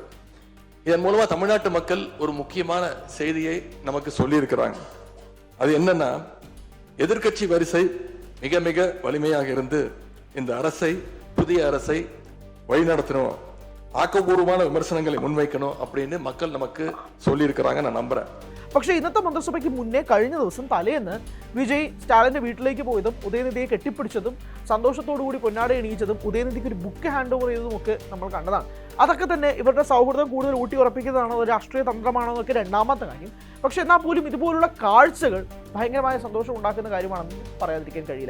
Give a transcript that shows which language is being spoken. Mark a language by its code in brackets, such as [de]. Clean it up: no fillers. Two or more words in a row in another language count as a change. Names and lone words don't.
[ta] இதன் மூலமா தமிழ்நாட்டு மக்கள் ஒரு முக்கியமான செய்தியை நமக்கு சொல்லி இருக்கிறாங்க. அது என்னன்னா, எதிர்கட்சி வரிசை மிக மிக வலிமையாக இருந்து இந்த அரசை, புதிய அரசை வழிநடத்தணும், ஆக்கப்பூர்வமான விமர்சனங்களை முன்வைக்கணும் அப்படின்னு மக்கள் நமக்கு சொல்லி இருக்கிறாங்க. நான் நம்புறேன். [ml] പക്ഷേ ഇന്നത്തെ മന്ത്രിസഭയ്ക്ക് മുന്നേ കഴിഞ്ഞ ദിവസം തലേന്ന് വിജയ് സ്റ്റാലിൻ്റെ വീട്ടിലേക്ക് പോയതും ഉദയനിധിയെ കെട്ടിപ്പിടിച്ചതും സന്തോഷത്തോടു കൂടി പൊന്നാട എണീച്ചതും ഉദയനിധിക്ക് ഒരു [en] book hand over [ml] ചെയ്തതും ഒക്കെ നമ്മൾ കണ്ടതാണ്. അതൊക്കെ തന്നെ ഇവരുടെ സൗഹൃദം കൂടുതൽ ഊട്ടി ഉറപ്പിക്കുന്നതാണോ ഒരു രാഷ്ട്രീയ തന്ത്രമാണോ എന്നൊക്കെ രണ്ടാമത്തെ കാര്യം. പക്ഷെ എന്നാൽ പോലും ഇതുപോലുള്ള കാഴ്ചകൾ ഭയങ്കരമായ സന്തോഷം ഉണ്ടാക്കുന്ന കാര്യമാണെന്ന് പറയാതിരിക്കാൻ കഴിയില്ല.